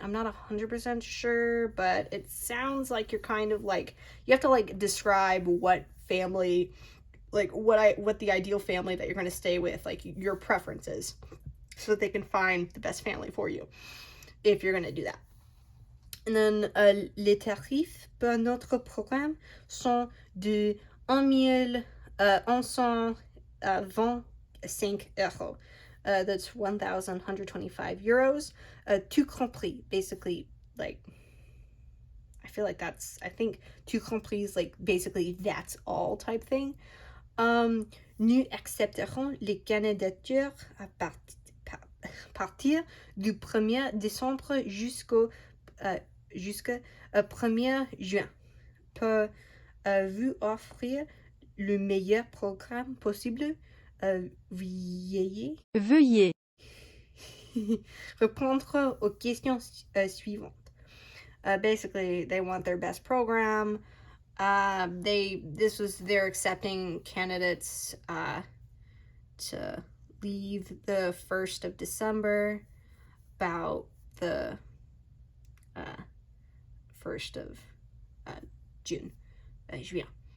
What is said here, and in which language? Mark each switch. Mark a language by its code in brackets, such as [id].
[en] I'm not 100% sure, but it sounds like you're kind of like, you have to like describe what family, like what the ideal family that you're going to stay with, like your preferences, so that they can find the best family for you if you're going to do that. And then [fr] les tarifs pour notre programme sont de 1,125 euros. [en] That's 1,125 euros. [fr] Tout compris, [en] basically, like, I feel like that's, I think [fr] tout compris [en] is like basically that's all type thing. [fr] Nous accepterons les candidatures à partir du 1er décembre jusqu'au 1er juin pour vous offrir le meilleur programme possible. Veuillez répondre aux questions suivantes. [en] Basically, they want their best program. They're accepting candidates to leave the 1st of December, about the 1st of June, juin.